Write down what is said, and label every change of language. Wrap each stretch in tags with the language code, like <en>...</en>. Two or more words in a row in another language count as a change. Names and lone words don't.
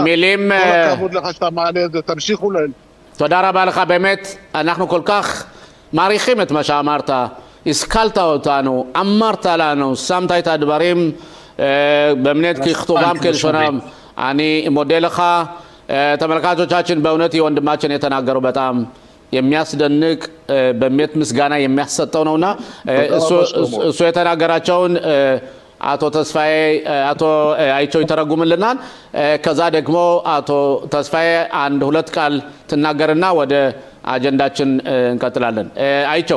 <he>מילים... כל הכבוד לך שאתה מעלה את זה, תמשיכו להם. תודה רבה לך, באמת, אנחנו כל כך מעריכים את מה שאמרת, השכלת אותנו, אמרת לנו, שמת את הדברים באמת ככתובם כלשונם. אני מודה לך.</he> <am>ተመልካቾቻችን በእውነት የወንድማችን የተናገረው በጣም የሚያስደንቅ በእምነት ምስጋና የሚያሰጠው ነውና እሱ የተናገራቸውን አቶ ተስፋዬ አቶ አይቸው ይተረጉምልናል። ከዛ ደግሞ አቶ ተስፋዬ አንድ ሁለት ቃል ትናገርና ወደ አጀንዳችን እንቀጥላለን። አይቸው</am>